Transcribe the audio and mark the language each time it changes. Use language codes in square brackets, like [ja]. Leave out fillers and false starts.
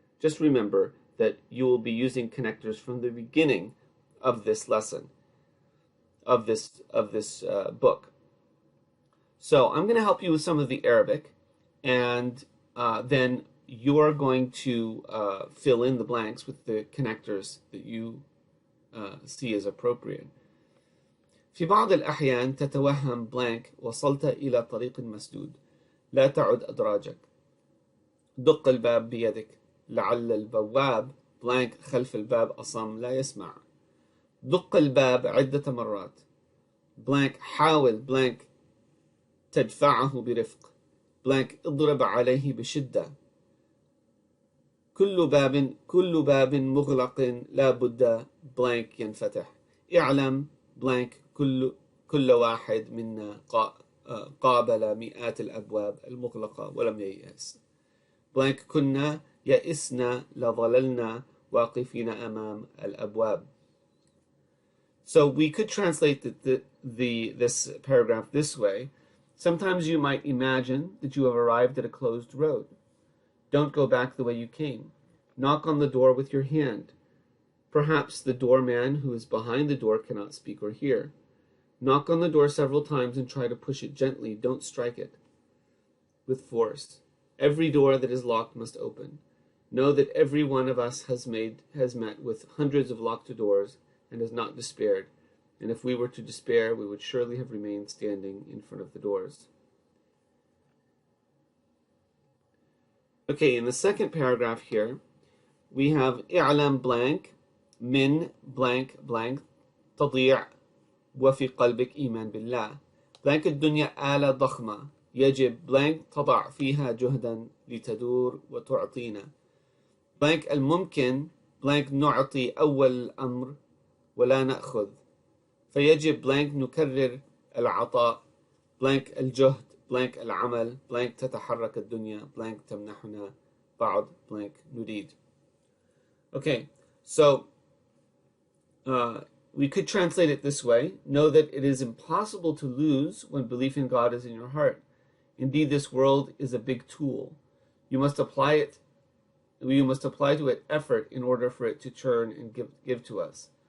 [en] Just remember that you will be using connectors from the beginning of this lesson, of this book. So I'm going to help you with some of the Arabic, and then you're going to fill in the blanks with the connectors that you see as appropriate. [ar] في بعض الأحيان تتوهم بلانك وصلت إلى طريق مسدود لا تعد أدراجك دق الباب بيدك لعل البواب بلانك خلف الباب أصم لا يسمع دق الباب عدة مرات بلانك حاول بلانك تدفعه برفق بلانك اضرب عليه بشدة كل باب مغلق لا بد بلانك ينفتح اعلم بلانك كل واحد منا قابل مئات الأبواب المغلقة ولم ييأس بلانك كنا يئسنا لظللنا واقفين أمام الأبواب. [en] So we could translate this paragraph this way. Sometimes you might imagine that you have arrived at a closed road. Don't go back the way you came. Knock on the door with your hand. Perhaps the doorman who is behind the door cannot speak or hear. Knock on the door several times and try to push it gently. Don't strike it with force. Every door that is locked must open. Know that every one of us has met with hundreds of locked doors and has not despaired. And if we were to despair, we would surely have remained standing in front of the doors. Okay, in the second paragraph here, we have [ar] اعلم blank من blank blank تضيع وفي قلبك إيمان بالله blank الدنيا آلة ضخمة يجب blank تضع فيها جهدا لتدور وتعطينا blank الممكن blank نعطي أول الأمر ولا نأخذ فيجب blank نكرر العطاء blank الجهد blank العمل blank تتحرك الدنيا blank تمنحنا بعض blank نريد. [en] Okay, so we could translate it this way. Know that it is impossible to lose when belief in God is in your heart. Indeed, this world is a big tool. You must apply to it effort in order for it to turn and give to us.